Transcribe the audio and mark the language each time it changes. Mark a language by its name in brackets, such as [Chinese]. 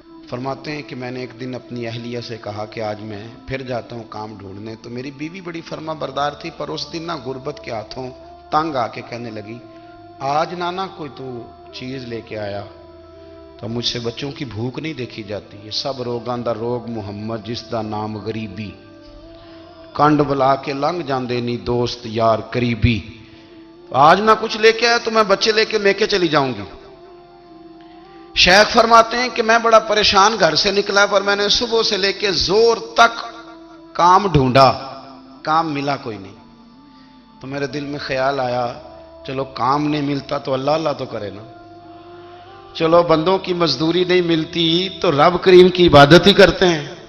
[Urdu] فرماتے ہیں کہ میں نے ایک دن اپنی اہلیہ سے کہا کہ آج میں پھر جاتا ہوں کام ڈھونڈنے. تو میری بیوی بڑی فرما بردار تھی, پر اس دن نہ غربت کے ہاتھوں تنگ آ کے کہنے لگی, آج نانا کوئی تو چیز لے کے آیا, تو مجھ سے بچوں کی بھوک نہیں دیکھی جاتی. [Punjabi] یہ سب روگاں دا روگ محمد جس دا نام غریبی, کنڈ بلا کے لنگ جاندے نہیں دوست یار قریبی. [Urdu] آج نہ کچھ لے کے آیا تو میں بچے لے کے میکے چلی جاؤں گی. شیخ فرماتے ہیں کہ میں بڑا پریشان گھر سے نکلا, پر میں نے صبح سے لے کے زور تک کام ڈھونڈا, کام ملا کوئی نہیں. تو میرے دل میں خیال آیا, چلو کام نہیں ملتا تو اللہ اللہ تو کرے نا, چلو بندوں کی مزدوری نہیں ملتی تو رب کریم کی عبادت ہی کرتے ہیں.